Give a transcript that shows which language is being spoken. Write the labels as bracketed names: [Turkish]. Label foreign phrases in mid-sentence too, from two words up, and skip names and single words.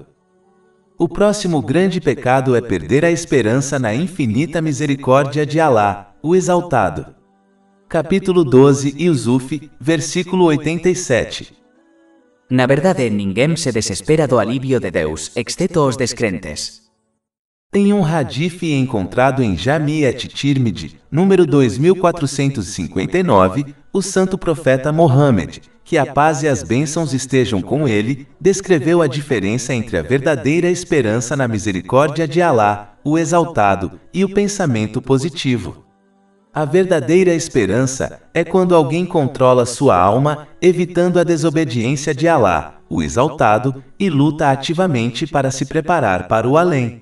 [Portuguese] O próximo grande pecado é perder a esperança na infinita misericórdia de Alá, o Exaltado. Capítulo 12, Yusuf, versículo 87. Na verdade, ninguém se desespera do alívio de Deus, exceto os descrentes. Em um hadith encontrado em Jami at-Tirmidhi, número 2459, o santo profeta Mohammed, que a paz e as bênçãos estejam com ele, descreveu a diferença entre a verdadeira esperança na misericórdia de Alá, o Exaltado, e o pensamento positivo. A verdadeira esperança é quando alguém controla sua alma, evitando a desobediência de Alá, o Exaltado, e luta ativamente para se preparar para o além.